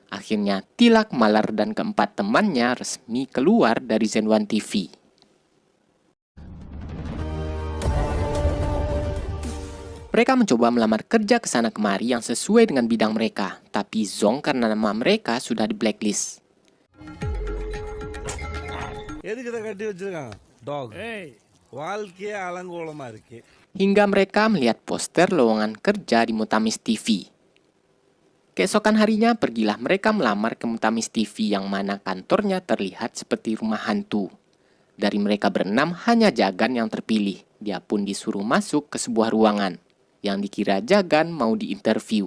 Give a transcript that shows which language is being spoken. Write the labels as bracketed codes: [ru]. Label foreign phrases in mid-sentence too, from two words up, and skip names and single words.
[id] Akhirnya Tilak, Malar, dan keempat temannya resmi keluar dari Zenwan TV. Mereka mencoba melamar kerja ke sana kemari yang sesuai dengan bidang mereka, tapi zonk karena nama mereka sudah di blacklist. [ta] எதுக்கு இதை கட்டி வச்சிருக்காங்க டாக் வாழ்க்கையே அலங்கோலமா இருக்கு. [id] Hingga mereka melihat poster lowongan kerja di Mutamis TV. Keesokan harinya pergilah mereka melamar ke Mutamis TV yang mana kantornya terlihat seperti rumah hantu. Dari mereka berenam hanya Jagan yang terpilih. Dia pun disuruh masuk ke sebuah ruangan yang dikira Jagan mau diinterview.